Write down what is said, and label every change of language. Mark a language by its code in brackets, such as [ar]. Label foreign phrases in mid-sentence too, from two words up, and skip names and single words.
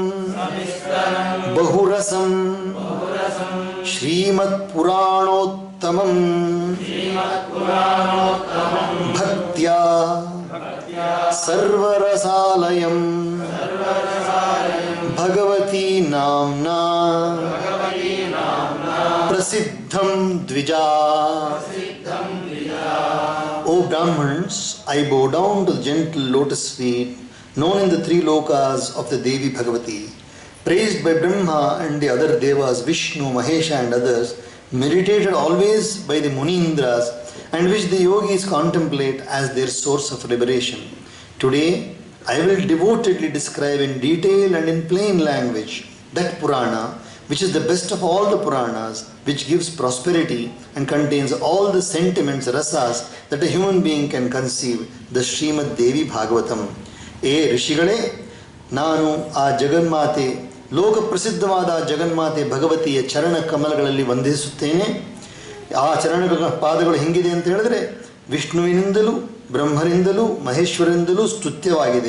[sa] ಬಹುರಸಂ ಶ್ರೀಮತ್ಪುರಾಣೋತ್ತಮಂ ಭಕ್ತ್ಯಾ ಸರ್ವರಸಾಲಯಂ ಭಗವತೀ ನಾಮ್ನಾ ಪ್ರಸಿದ್ಧಂ ದ್ವಿಜಾ. [en] O Brahmins, I bow down to the gentle lotus feet, known in the three lokas of the Devi Bhagavati, praised by Brahma and the other Devas, Vishnu, Mahesha and others, meditated always by the Munindras, and which the yogis contemplate as their source of liberation. Today, I will devotedly describe in detail and in plain language that Purana, which is the best of all the Puranas, which gives prosperity and contains all the sentiments, rasas, that a human being can conceive, the Srimad Devi Bhagavatam. [kn] ಏ ಋಷಿಗಳೇ, ನಾನು ಆ ಜಗನ್ಮಾತೆ, ಲೋಕ ಪ್ರಸಿದ್ಧವಾದ ಜಗನ್ಮಾತೆ ಭಗವತಿಯ ಚರಣ ಕಮಲಗಳಲ್ಲಿ ವಂದಿಸುತ್ತೇನೆ. ಆ ಚರಣ ಪಾದಗಳು ಹೆಂಗಿದೆ ಅಂತ ಹೇಳಿದ್ರೆ, ವಿಷ್ಣುವಿನಿಂದಲೂ ಬ್ರಹ್ಮನಿಂದಲೂ ಮಹೇಶ್ವರನಿಂದಲೂ ಸ್ತುತ್ಯವಾಗಿದೆ.